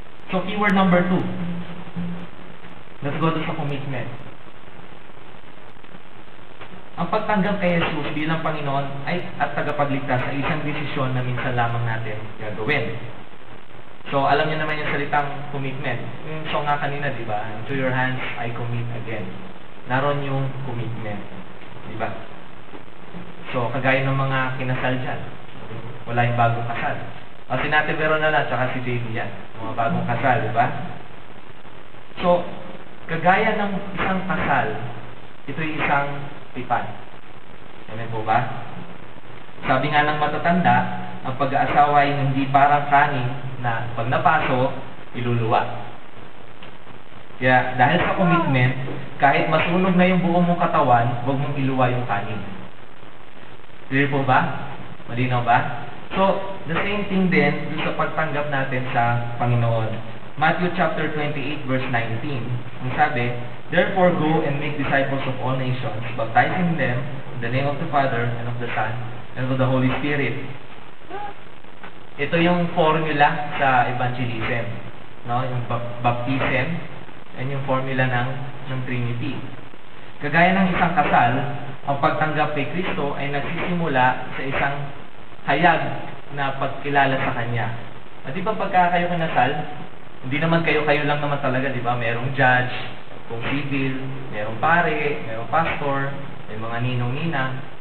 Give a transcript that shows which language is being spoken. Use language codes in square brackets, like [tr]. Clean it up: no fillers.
[en] So, keyword number 2. Let's go to sa commitment. [tl] Ang pagtanggap kay Jesus bilang Panginoon at tagapagligtas ay isang desisyon na minsan lamang natin gagawin. So, alam niyo naman yung salitang commitment. Yung song nga kanina, di ba? [en] To your hands, I commit again. [tl] Naroon yung commitment. Di ba? So, kagaya ng mga kinasal dyan. Wala yung bagong kasal. O, si Nate Veronala, tsaka si JD yan. Mga bagong kasal, di ba? So, kagaya ng isang kasal, ito yung isang tipan. Amen po ba? Sabi nga ng matatanda, ang pag-aasawa ay hindi parang kanin na pag napaso, iluluwa. Kaya dahil sa commitment, kahit masunog na yung buong mong katawan, huwag mong iluwa yung kanin. Clear po ba? Malinaw ba? So, [en] the same thing [tl] din sa pagtanggap natin sa Panginoon. [en] Matthew chapter 28 verse 19. [tl] Ang sabi, [en] therefore go and make disciples of all nations, baptizing them in the name of the Father and of the Son and of the Holy Spirit. [tl] Ito yung formula sa evangelism, no? Yung baptism and yung formula ng Trinity. Kagaya ng isang kasal, ang pagtanggap kay Kristo ay nagsisimula sa isang hayag na pagkilala sa Kanya. At di ba pagka kayo kinasal, hindi naman kayo lang naman talaga, di ba? Merong judge, kung civil, merong pare, merong pastor, may mga ninong-ninang.